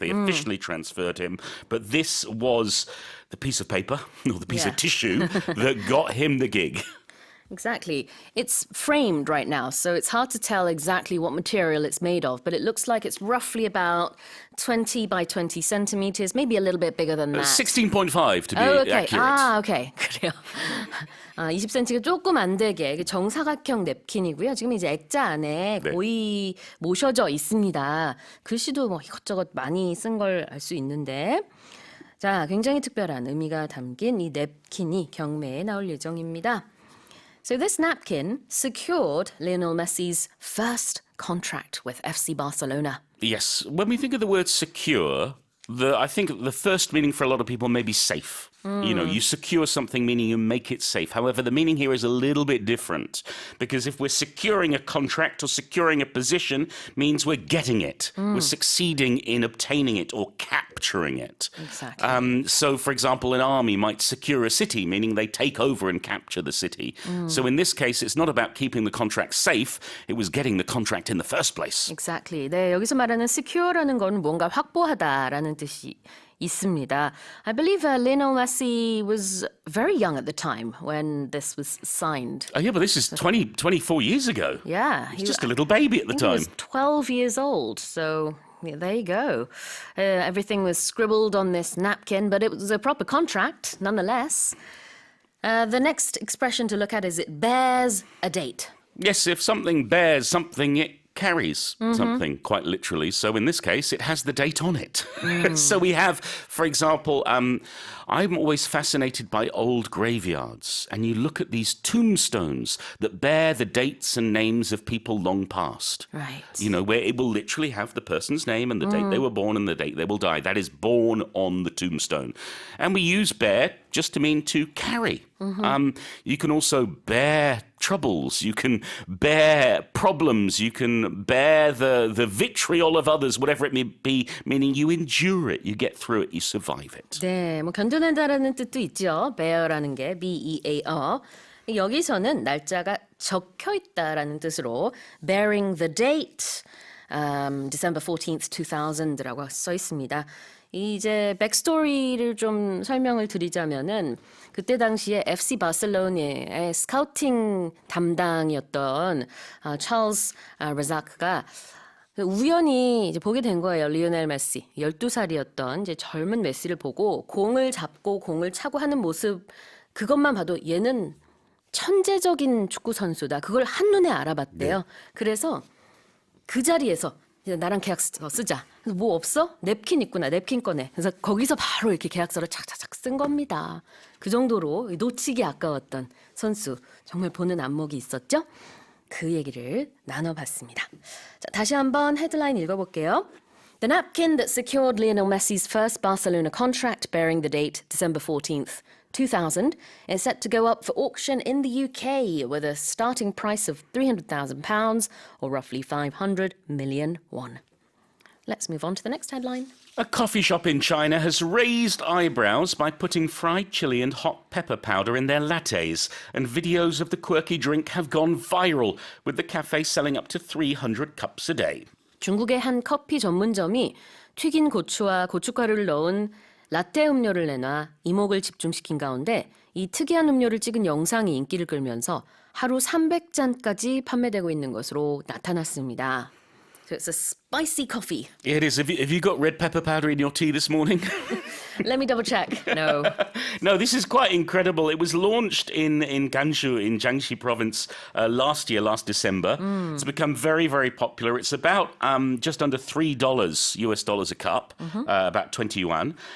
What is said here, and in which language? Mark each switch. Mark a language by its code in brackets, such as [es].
[en] They officially transferred him. But this was the piece of paper, or the piece of tissue, that got him the gig. Exactly. It's framed right now, so it's hard to tell exactly what material it's made of, but it looks like it's roughly about 20 by 20 centimeters, maybe a little bit bigger than that. 16.5 to be okay. accurate. [ko] Okay. 그래요. 20cm가 조금 안 되게 정사각형 냅킨이고요. 지금 이제 액자 안에 거의 모셔져 있습니다. 글씨도 뭐 이것저것 많이 쓴 걸 알 수 있는데, 자, 굉장히 특별한 의미가 담긴 이 냅킨이 경매에 나올 예정입니다. [en] So this napkin secured Lionel Messi's first contract with FC Barcelona. Yes. When we think of the word secure, I think the first meaning for a lot of people may be safe. You secure something, meaning you make it safe. However, the meaning here is a little bit different, because if we're securing a contract or securing a position, means we're getting it. We're succeeding in obtaining it or capturing it. Exactly. So, for example, an army might secure a city, meaning they take over and capture the city. So in this case, it's not about keeping the contract safe. It was getting the contract in the first place. Exactly. [ko] 네, 여기서 말하는 secure라는 건 뭔가 확보하다라는 뜻이 있습니다. [en] I believe Lionel Messi was very young at the time when this was signed. Oh, yeah, but this is 24 years ago. Yeah. He's just a little baby at the I think time. He was 12 years old, so yeah, there you go. Everything was scribbled on this napkin, but it was a proper contract nonetheless. The next expression to look at is it bears a date. Yes, if something bears something, it carries something, quite literally. So in this case, it has the date on it. So we have, for example, I'm always fascinated by old graveyards, and you look at these tombstones that bear the dates and names of people long past. Right. Where it will literally have the person's name and the date they were born and the date they will die. That is born on the tombstone. And we use bear just to mean to carry. You can also bear troubles, you can bear problems, you can bear the vitriol of others, whatever it may be, meaning you endure it, you get through it, you survive it. [ko] 네, 뭐 견뎌낸다라는 뜻도 있죠. bear라는 게 B-E-A-R. 여기서는 날짜가 적혀 있다라는 뜻으로 [en] bearing the date, December 14th, 2000 [ko] 라고 써 있습니다. 이제 백스토리를 좀 설명을 드리자면은 그때 당시에 FC 바르셀로나의 스카우팅 담당이었던 찰스 레자크가 우연히 이제 보게 된 거예요. 리오넬 메시 12살이었던 이제 젊은 메시를 보고 공을 잡고 공을 차고 하는 모습 그것만 봐도 얘는 천재적인 축구 선수다. 그걸 한눈에 알아봤대요. 그래서 그 자리에서 이제 나랑 계약서 쓰자. 그래서 뭐 없어? 냅킨 있구나. 냅킨 꺼내. 그래서 거기서 바로 이렇게 계약서를 착착착 쓴 겁니다. 그 정도로 놓치기 아까웠던 선수 정말 보는 안목이 있었죠? 그 얘기를 나눠봤습니다. 자, 다시 한번 헤드라인 읽어볼게요. [en] The napkin that secured Lionel Messi's first Barcelona contract bearing the date December 14th, 2000 is set to go up for auction in the UK with a starting price of £300,000 or roughly 500 million won. Let's move on to the next headline. A coffee shop in China has raised eyebrows by putting fried chili and hot pepper powder in their lattes, and videos of the quirky drink have gone viral, with the cafe selling up to 300 cups a day. [ko] 중국의 한 커피 전문점이 튀긴 고추와 고춧가루를 넣은 라떼 음료를 내놔 이목을 집중시킨 가운데 이 특이한 음료를 찍은 영상이 인기를 끌면서 하루 300잔까지 판매되고 있는 것으로 나타났습니다. [en] So it's a spicy coffee. It is. Have you got red pepper powder in your tea this morning? Let me double check. No. No, this is quite incredible. It was launched in Gansu, in Jiangxi province, last December. It's become very, very popular. It's about just under $3 US dollars a cup, about 20 yuan.